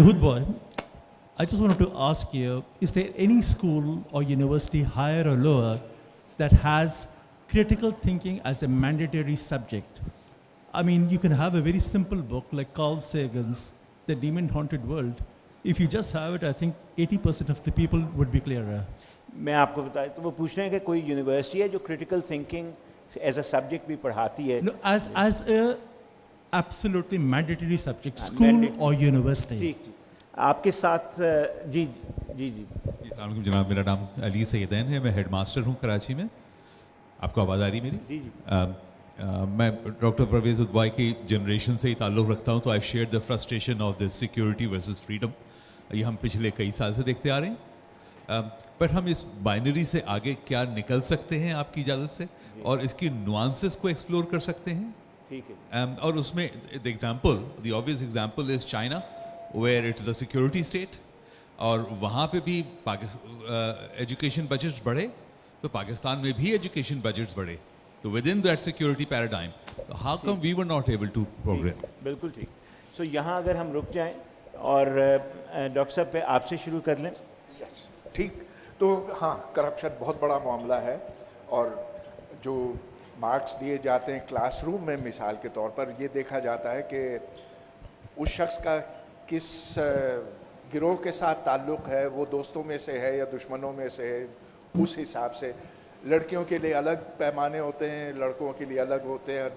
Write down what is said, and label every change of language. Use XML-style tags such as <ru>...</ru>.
<en>Hoodboy, I just wanted to ask you, is there any school or university, higher or lower, that has critical thinking as a mandatory subject? I mean, you can have a very simple book like Carl Sagan's The Demon-Haunted World. If you just have it, I think 80% of the people would be clearer.</en> <ur>میں آپ کو بتایا تو وہ پوچھ رہے ہیں کہ کوئی یونیورسٹی ہے جو critical thinking</ur> <en>as a subject</en> <ur>بھی پڑھاتی ہے.</ur> <en>No, as a absolutely mandatory subject, school or university.</en> <ur>ٹھیک ٹھیک. آپ کے ساتھ جی جی جی. السلام علیکم جناب, میرا نام علی سیدین ہے, میں ہیڈ ماسٹر ہوں کراچی میں. آپ کو آواز آ رہی میری؟ جی جی. میں ڈاکٹر پرویز عودبھائی کی جنریشن سے ہی تعلق رکھتا ہوں, تو</ur> <en>I share the frustration of this security versus freedom.</en> <ur>یہ ہم پچھلے کئی سال سے دیکھتے آ رہے ہیں. بٹ ہم اس بائنری سے آگے کیا نکل سکتے ہیں آپ کی اجازت سے, اور اس کی نوانسز کو ایکسپلور کر سکتے ہیں. ٹھیک ہے. اور اس میں</ur> <en>the example, the obvious example is China, where it is a security state,</en> <ur>اور وہاں پہ بھی ایجوکیشن بجٹس بڑھے تو پاکستان میں بھی ایجوکیشن بجٹس بڑھے.</ur> <en>تو within that security paradigm, how come we were not able to progress?</en> <ur>بالکل ٹھیک. سو یہاں اگر ہم رک جائیں اور ڈاکٹر صاحب پہ آپ سے شروع کر لیں. ٹھیک. تو ہاں, کرپشن بہت بڑا معاملہ ہے, اور جو مارکس دیے جاتے ہیں کلاس روم میں, مثال کے طور پر یہ دیکھا جاتا ہے کہ اس شخص کا کس گروہ کے ساتھ تعلق ہے, وہ دوستوں میں سے ہے یا دشمنوں میں سے ہے, اس حساب سے لڑکیوں کے لیے الگ پیمانے ہوتے ہیں, لڑکوں کے لیے الگ ہوتے ہیں.</ur>